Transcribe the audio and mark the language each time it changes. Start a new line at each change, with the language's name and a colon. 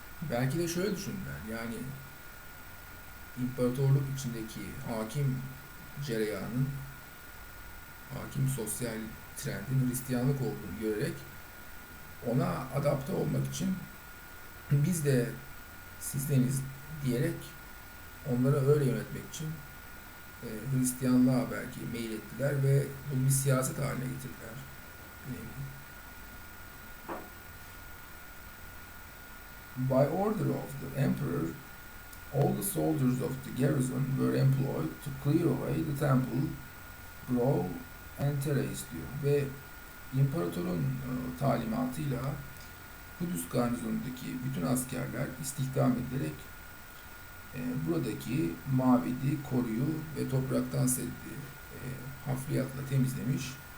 Turkish: Belki de şöyle düşünürler, yani imparatorluk içindeki hakim cereyanın, hakim sosyal trendin Hristiyanlık olduğunu görerek ona adapte olmak için biz de sizdeniz diyerek onları öyle yönetmek için Hristiyanlığa belki meyil ettiler ve bunu bir siyaset haline getirdiler.
English: By order of the emperor, all the soldiers of the garrison were employed to clear away the temple, grove and terrace
Turkish: diyor. Ve imparatorun talimatıyla Kudüs garnizonundaki bütün askerler istihdam edilerek buradaki mabedi, koruyu ve topraktan setli hafriyatla temizlemiş.